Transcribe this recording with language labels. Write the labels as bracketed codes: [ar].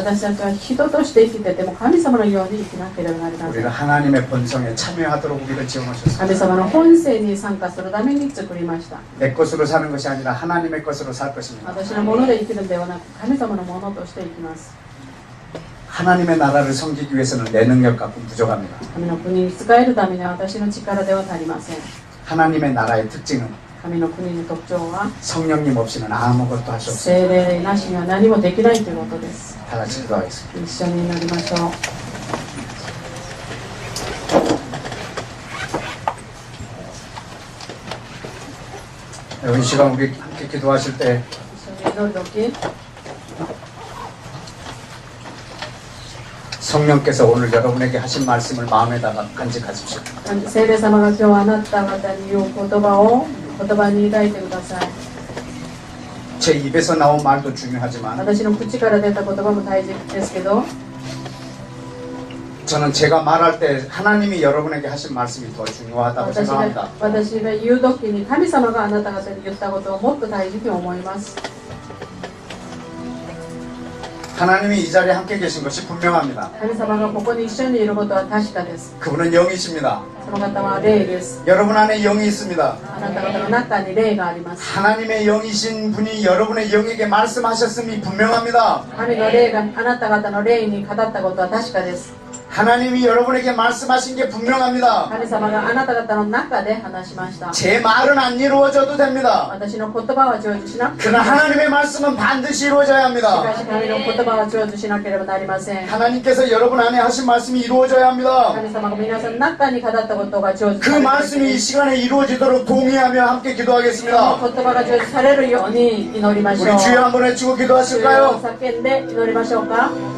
[ja] 私たちは人として生きてても神様のように生きなければなりませ [ko] 우리가 [ja] ん。 [ko] 하나님의 본성에 참여하도록 우리를 지원하셨습니다. [ja] 神様の本性に参加するために作りました。 [ko] 내 것으로 사는 것이 아니라 하나님의 것으로 살 것입니다. [ja] 私のもので生きるのではなく神様のものとして生きます。 [ko] 하나님의 나라를 섬기기 위해서는 내 능력 갖고는 부족합니다. [ja] 神の国に使えるためには私の力では足りません。 [ko] 하나님의 나라의 특징은 [ja] 神の国の特徴は [ko] 성령님 없이는 아무것도 할 수 없습니다. [ja] 聖霊なしには何もできないということです。 [ko] 다 같이 기도하겠습니다. [ja] 一緒に祈りましょう。 [ko] 이 시간 우리 함께 기도하실 때 [ja] 一緒に祈るとき [ko] 성령께서 오늘 여러분에게 하신 말씀을 마음에다가 간직하십시오. [ja] 聖霊様が今日あなた方に言う言葉に抱いてください。 [ko] 제 입에서 나온 말도 중요하지만 [ja] 私の口から出た言葉も大事ですけど [ko] 저는 제가 말할 때 하나님이 여러분에게 하신 말씀이 더 중요하다고 생각합니다. [ja] 私が言うときに神様があなた方に言ったことをもっと大事に思います。 [ko] 하나님이 이 자리에 함께 계신 것이 분명합니다. [ja] 神様がここに一緒にいることは確かです。 [ko] 그분은 영이십니다. [ja] その方は霊です。 [ko] 여러분 안에 영이 있습니다. [ja] あなた方の中に霊があります。 [ko] 하나님의 영이신 분이 여러분의 영에게 말씀하셨음이 분명합니다. [ja] 神の霊があなた方の霊に語ったことは確かです。 [ko] 하나님이 여러분에게 말씀하신 게 분명합니다. [ja] 神様があなた方の中で話しました。 [ko] 제 말은 안 이루어져도 됩니다. [ja] 私の言葉は成就しなくても [ko] 그러나 하나님의 말씀은 반드시 이루어져야 합니다. [ja] し神の言葉は成就しなければなりません。 [ko] 하나님께서 여러분 안에 하신 말씀이 이루어져야 합니다. [ja] 神様が皆さんの中に語ったことが成就 [ko] 그 [ja] される [ko] 말씀이 이 시간에 이루어지도록 동의하며 함께 [ja] こ [ko] 기도하겠습니다. [ja] の言葉が成就されるように祈りましょう。 [ko] 우리 주여 한번 외치고 [ja] 主よ [ko] 기도하실까요? [ja] 叫んで祈りましょうか。